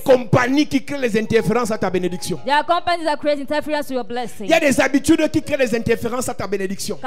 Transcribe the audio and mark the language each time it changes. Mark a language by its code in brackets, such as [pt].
[fr] compagnies qui créent les interférences à ta bénédiction. [en] There are companies that create interference to your blessing. [fr] Il y a des habitudes qui créent les interférences à ta bénédiction.